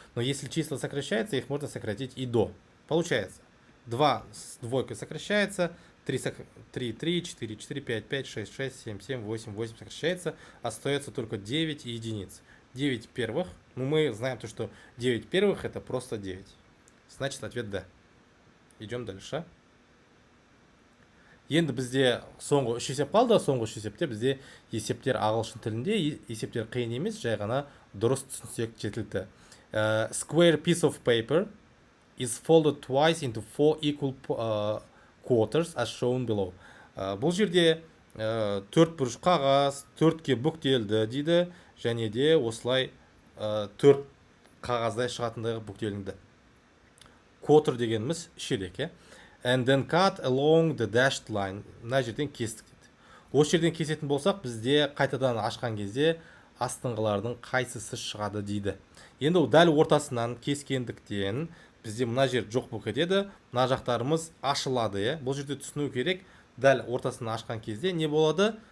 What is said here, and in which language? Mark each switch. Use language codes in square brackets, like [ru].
[ru] Но если числа сокращаются, их можно сократить и до. Получается, 2 с двойкой сокращается, 3, 3, 4, 4, 5, 5, 6, 6, 7, 7, 8, 8 сокращается, остается только 9 и единиц. 9 первых, ну мы знаем, что 9 первых это просто 9. Значит, ответ да. Идем дальше. [kk] Енді бізде соңғы 3 есеп қалды. Соңғы 3 есепте бізде есептер ағылшын тілінде, есептер қиын емес, жай ғана дұрыс түсінсек жетілді. [en] Square piece of paper is folded twice into 4 equal quarters as shown below. [kk] Бұл жерде 4 бұрыш қағаз 4-ке бүктелді дейді, және де осылай 4 қағаздай шығатындығы бүктелінді. [en] Quarter [kk] дегеніміз ширек, [en] and then cut along the dashed line. [kk] Мына жерден кестік дейді. Осы жерден кесетін болсақ, бізде қайтадан ашқан кезде астыңғылардың қайсысы шығады дейді. Енді дәл ортасынан кескендіктен бізде мына жер жоқ болып кетеді. Мына жақтарымыз ашылады. Бұл жерде түсіну керек, дәл ортасынан ашқан кезде не болады?